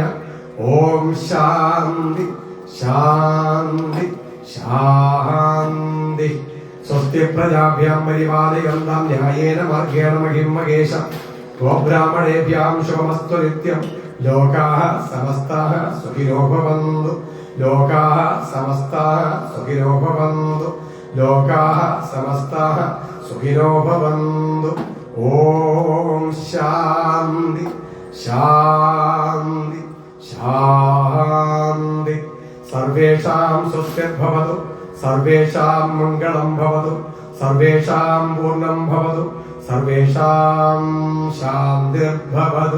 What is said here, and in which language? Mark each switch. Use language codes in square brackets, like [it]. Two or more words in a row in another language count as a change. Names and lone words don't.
[sa] ഓം ശാന്തി ശാന്തി ശാന്തി. സ്വസ്തി പ്രജാഭ്യാം പരിപാലയന്താം ന്യായേന മാർഗേണ മഹിം മഹേശ. ഗോബ്രാഹ്മണേഭ്യാം ശുഭമസ്തു നിത്യം. ലോകാഃ സമസ്താഃ സുഖിനോ ഭവന്തു. ലോകാഃ സമസ്താഃ സുഖിനോ ഭവന്തു. ലോകാഃ സമസ്താഃ സുഖിനോ ഭവന്തു. ഓം ശാന്തി ശാന്തി ശാന്തി. സർവേഷാം സ്വസ്തിർഭവതു. സർവേഷാം മംഗളം ഭവതു. സർവേഷാം പൂർണ്ണം ഭവതു. സർവേഷാം ശാന്തിർഭവതു.